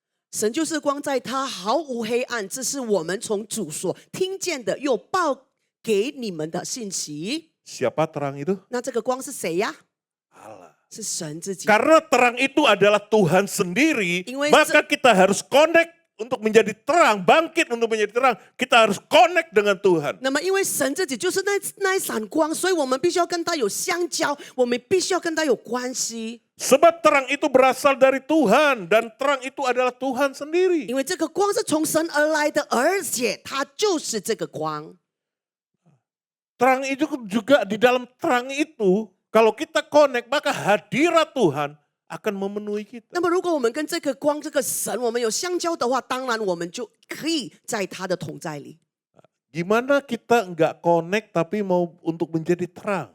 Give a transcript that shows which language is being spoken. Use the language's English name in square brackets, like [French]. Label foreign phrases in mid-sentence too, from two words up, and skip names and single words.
[Chinese] 神就是光，在他毫无黑暗，这是我们从主所听见的，又报给你们的信息。 [Indonesian] Siapa terang itu? [Chinese] 那这个光是谁呀？ [Indonesian] Allah. [Chinese] 是神自己。 [Indonesian] Karena terang itu adalah Tuhan sendiri, maka kita harus connect untuk menjadi terang, bangkit untuk menjadi terang. Kita harus connect dengan Tuhan. [Chinese] 那么因为神自己就是那一闪光，所以我们必须要跟他有相交，我们必须要跟他有关系。 [Indonesian] Sebab terang itu berasal dari Tuhan dan terang itu adalah Tuhan sendiri. [Chinese] 因为这个光是从神而来的，而且它就是这个光。 [Indonesian] Terang itu juga di dalam terang itu, kalau kita connect, maka hadirat Tuhan akan memenuhi kita. [Chinese] 那么如果我们跟这个光、这个神，我们有相交的话，当然我们就可以在他的同在里。 [Indonesian] Gimana kita nggak connect tapi mau untuk menjadi terang?